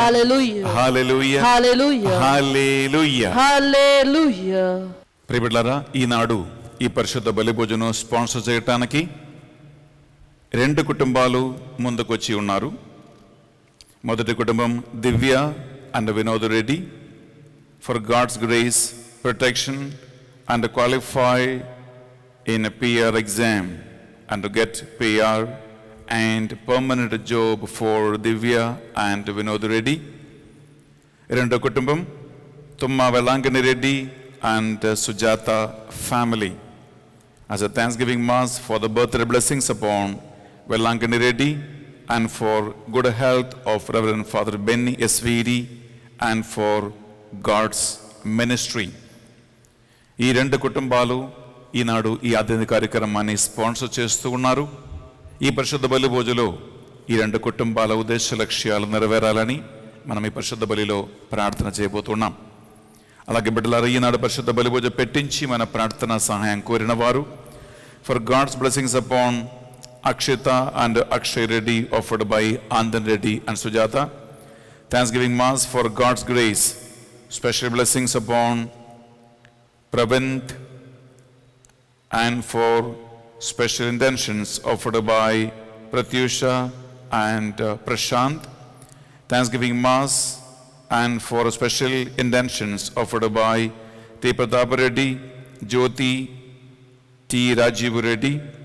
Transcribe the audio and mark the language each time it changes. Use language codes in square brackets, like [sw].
[en] Hallelujah. [te] హల్లెలూయా. [en] Hallelujah. [te] హల్లెలూయా. [en] Hallelujah. [te] ప్రియబిడ్డలారా, ఈనాడు ఈ పరిశుద్ధ బలిభోజనం sponsor చేయడానికి 2 కుటుంబాలు ముందుకొచ్చి ఉన్నారు. మొదటి కుటుంబం దివ్య and Vinod Reddy. [en] For God's grace, protection and to qualify in a PR exam and to get PR and permanent job for Divya and Vinod Reddy. [te] Rendu kutumbam [en] Tumma Velangani Reddy and Sujata family. As a Thanksgiving Mass for the birthday blessings upon Velangani Reddy and for good health of Reverend Father Benny Esvidi and for God's ministry. [te] ఈ 2 కుటుంబాలు ఈనాడు ఈ అధ్యయన కార్యక్రమాన్ని sponsor చేస్తూ ఉన్నారు. ఈ పరిశుద్ధ బలి భోజలో ఈ 2 కుటుంబాల ఉద్దేశ లక్ష్యాలు నెరవేరాలని మనం ఈ పరిశుద్ధ బలిలో ప్రార్థన చేయబోతున్నాం. అలాగే బిడ్డలారా, ఈనాడు పరిశుద్ధ బలి భోజ పెట్టించి మన ప్రార్థన సహాయం కోరిన వారు [en] For God's blessings upon Akshita and Akshay Reddy offered by Anandan Reddy and Sujatha. Thanksgiving Mass for God's grace, special blessings upon Pravint and for special intentions offered by Pratyusha and Prashant. Thanksgiving Mass and for special intentions offered by T. Pratap Reddy, Jyoti T. Rajiv Reddy.